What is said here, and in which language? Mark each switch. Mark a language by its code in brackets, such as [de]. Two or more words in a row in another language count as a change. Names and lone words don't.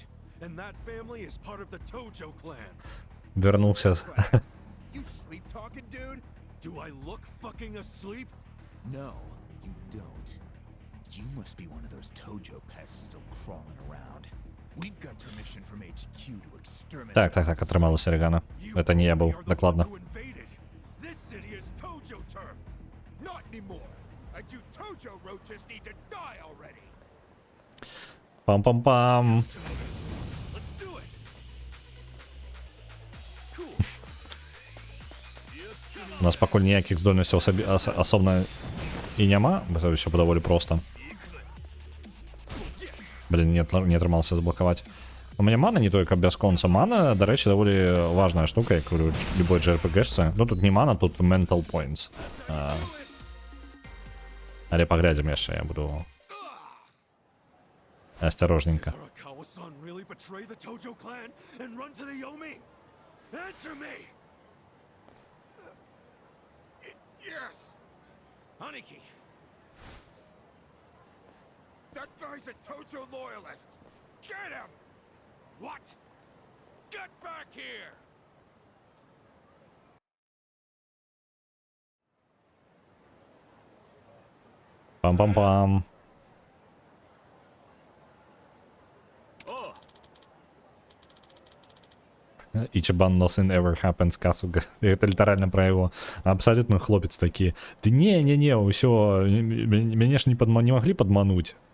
[en] And that family is part of the Tojo clan. [uk] Вернувся. [en] You sleep talking, dude? Do I look fucking asleep? No, you don't. You must be one of those Tojo pests still crawling around. We've got permission from HQ to exterminate. [be] Так, атрымалася, Аргана. Это не я быў, дакладна. [en] This city is Tojo turf. Not anymore. And you Tojo roaches need to die already. Пам-пам-пам. Let's do it. Cool. [be] У нас пакуль ніякіх здольнасцяў асобна і няма, гэта ўсё даволі проста. Блин, не атрымалася заблакаваць. У мяне мана не толькі бясконца. Мана, дарэчы, даволі важная штука, як у любой JRPG-шцы. Ну, тут не мана, тут [en] mental points. [be] Але паглядзім яшчэ, я буду асцярожненька. [en] Arakawa-san really betray the Tojo clan and run to the Yomi? Answer me! Yes! Aniki! That guy's a Tojo loyalist! Get him! What? Get back here! Пам-пам-пам. Ічібан nothing ever happens, [be] Касуга. Это літаральна пра яго. Абсалютны хлопец такі. Ды не, ўсё, мяне ж не маглі падмануць.